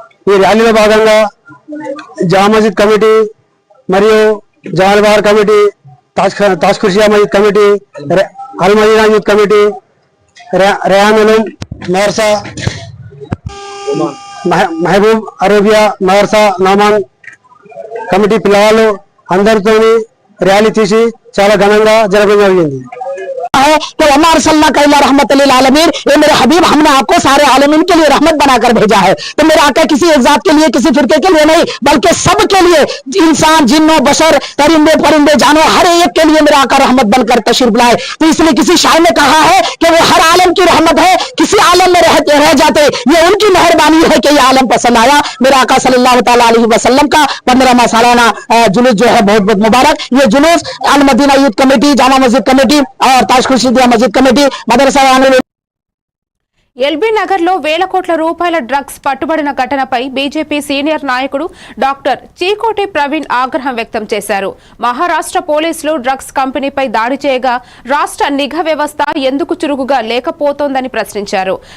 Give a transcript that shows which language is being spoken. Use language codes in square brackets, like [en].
[te] ఈ ర్యాలీలో భాగంగా జామా మస్జిద్ కమిటీ మరియు జమాల్ బహార్ కమిటీ, తాజ్ కుర్షియా మస్జిద్ కమిటీ, అల్ Madina youth committee, rayon Uloom మదర్సా, మహబూబ్ అరేబియా మదర్సా నోమాన్ కమిటీ పిల్లవాళ్ళు అందరితో ర్యాలీ తీసి చాలా ఘనంగా జరగడం జరిగింది. [hi] है कि [ar] वमा अरसलनाका इल्ला रहमतल लिल आलमीन, [hi] ये मेरे हबीब हमने आपको सारे आलमीन के लिए रहमत बनाकर भेजा है। तो मेरे आका किसी एक जात के लिए, किसी फिरके के लिए नहीं, बल्कि सब के लिए, इंसान, जिन्नो, बशर, परिंदे परिंदे, जानवर, हर एक के लिए मेरे आका रहमत बनकर तशरीफ लाए। तो इसलिए किसी शायर ने कहा है कि वो हर आलम की रहमत है, किसी आलम में रह जाते, ये उनकी मेहरबानी है कि ये आलम पसंद आया। मेरे आका सल्लल्लाहु तआला अलैहि वसल्लम का 15वां सालाना जुलूस जो है बहुत बहुत मुबारक। ये जुलूस अल Medina youth committee, Jama Masjid committee और ताज खुर्शीदिया मस्जिद कमेटी, मदरसा [te] ఎల్బీ నగర్ లో వేల కోట్ల రూపాయల డ్రగ్స్ పట్టుబడిన ఘటనపై బీజేపీ సీనియర్ నాయకుడు డాక్టర్ చీకోటి ప్రవీణ్ ఆగ్రహం వ్యక్తం చేశారు. మహారాష్ట్ర పోలీసులు డ్రగ్స్ కంపెనీపై దాడి చేయగా రాష్ట్ర నిఘా వ్యవస్థ ఎందుకు చురుకుగా లేకపోతోందని ప్రశ్నించారు.